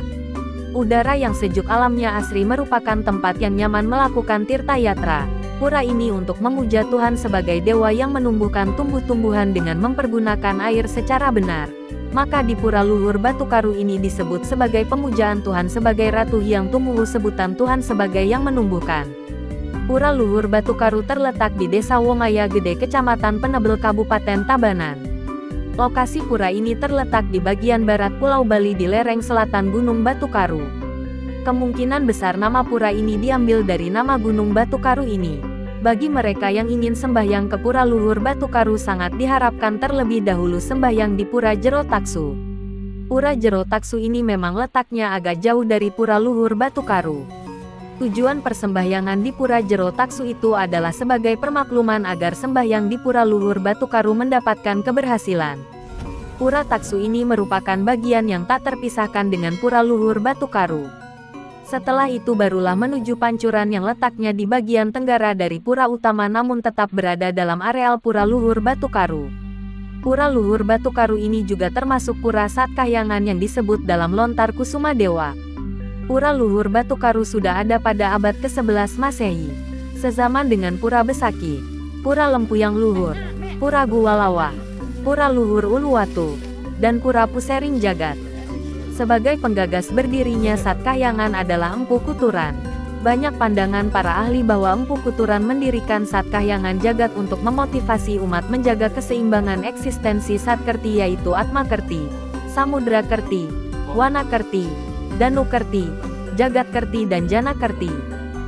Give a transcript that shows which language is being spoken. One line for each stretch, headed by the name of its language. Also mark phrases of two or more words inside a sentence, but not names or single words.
Indonesian: Udara yang sejuk alamnya asri merupakan tempat yang nyaman melakukan tirta yatra. Pura ini untuk memuja Tuhan sebagai dewa yang menumbuhkan tumbuh-tumbuhan dengan mempergunakan air secara benar. Maka di Pura Luhur Batu Karu ini disebut sebagai pemujaan Tuhan sebagai Ratu yang tumbuh, sebutan Tuhan sebagai yang menumbuhkan. Pura Luhur Batu Karu terletak di Desa Wongaya Gede, Kecamatan Penebel, Kabupaten Tabanan. Lokasi pura ini terletak di bagian barat Pulau Bali di lereng selatan Gunung Batu Karu. Kemungkinan besar nama pura ini diambil dari nama Gunung Batu Karu ini. Bagi mereka yang ingin sembahyang ke Pura Luhur Batu Karu sangat diharapkan terlebih dahulu sembahyang di Pura Jero Taksu. Pura Jero Taksu ini memang letaknya agak jauh dari Pura Luhur Batu Karu. Tujuan persembahyangan di Pura Jero Taksu itu adalah sebagai permakluman agar sembahyang di Pura Luhur Batu Karu mendapatkan keberhasilan. Pura Taksu ini merupakan bagian yang tak terpisahkan dengan Pura Luhur Batu Karu. Setelah itu barulah menuju Pancuran yang letaknya di bagian tenggara dari pura utama namun tetap berada dalam areal Pura Luhur Batu Karu. Pura Luhur Batu Karu ini juga termasuk pura Satkahyangan yang disebut dalam lontar Kusuma Dewa. Pura Luhur Batu Karu sudah ada pada abad ke-11 Masehi. Sezaman dengan Pura Besaki, Pura Lempuyang Luhur, Pura Guwalawa, Pura Luhur Uluwatu, dan Pura Pusering Jagat. Sebagai penggagas berdirinya Satkahyangan adalah Empu Kuturan. Banyak pandangan para ahli bahwa Empu Kuturan mendirikan Satkahyangan Jagat untuk memotivasi umat menjaga keseimbangan eksistensi Satkerti, yaitu Atma Kerti, Samudra Kerti, Wana Kerti, Danu Kerti, Jagat Kerti dan Jana Kerti.